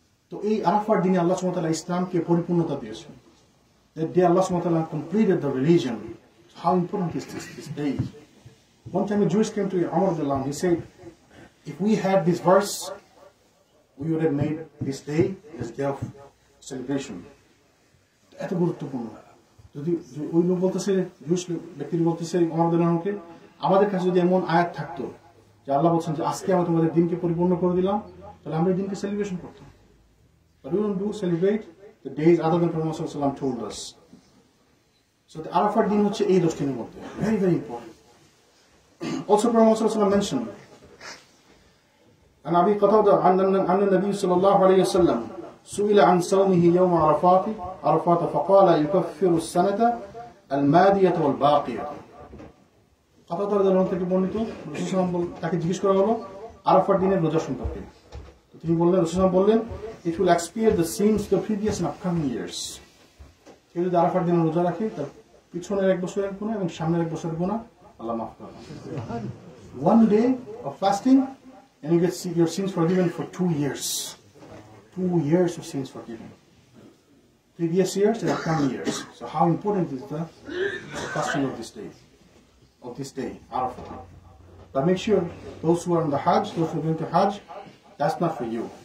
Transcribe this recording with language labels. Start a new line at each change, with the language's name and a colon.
Bangla: তো এই আরাফার দিনে আল্লাহ সুবহানাহু ওয়া তাআলা ইসলামকে পরিপূর্ণতা দিয়েছেন।
English: That day Allah subhanahu wa ta'ala completed the religion. How important is this day? One time a Jewish came to Umar radhiyallahu anhu. He said, if we had this verse, we would have made this day as day of celebration.
Bangla: এত গুরুত্বপূর্ণ। যদি ওই লোক বলতেছে, Jewish ব্যক্তি বলতেছে উমর রাদিয়াল্লাহু আনহুকে, আমাদের কাছে যদি এমন আয়াত থাকতো যে আল্লাহ বলছেন যে আজকে আমি তোমাদের দিনকে পরিপূর্ণ করে দিলাম, তাহলে আমরা এই দিনকে সেলিব্রেশন করতাম।
English: But we don't celebrate the days other than Prophet sallallahu alaihi wasallam told us. So the
Bangla: Arafat din হচ্ছে এই 10 দিনের মধ্যে,
English: very very important. Also Prophet sallallahu alaihi wasallam mentioned,
Arabic: عن أبي قتادة عن النبي صلى الله عليه وسلم سئل عن صومه يوم عرفات فقال يكفر السنة الماضية والباقية.
Bangla: قتادة রাদিয়াল্লাহু আনহু থেকে বর্ণিত, রাসূল সাল্লাল্লাহু আলাইহি ওয়াসাল্লাম তাকে জিজ্ঞেস করা হলো আরাফাত দিনের রোজা সম্পর্কে। তিনি বললেন, রাসূল সাল্লাল্লাহু আলাইহি ওয়াসাল্লাম বললেন,
English: it will expiate the sins of the previous and upcoming years.
Bangla: কেউ যদি আরাফাত দিনে রোজা রাখে, তার পিছনের 1 বছরের গুনাহ এবং সামনের 1 বছরের গুনাহ আল্লাহ মাফ করে দেন।
English: One day of fasting and you get your sins forgiven for 2 years. 2 years of sins forgiven. Previous years and upcoming years. So how important is the fasting of this day, Arafah? But make sure those who are on the Hajj, those who are going to Hajj, that's not for you.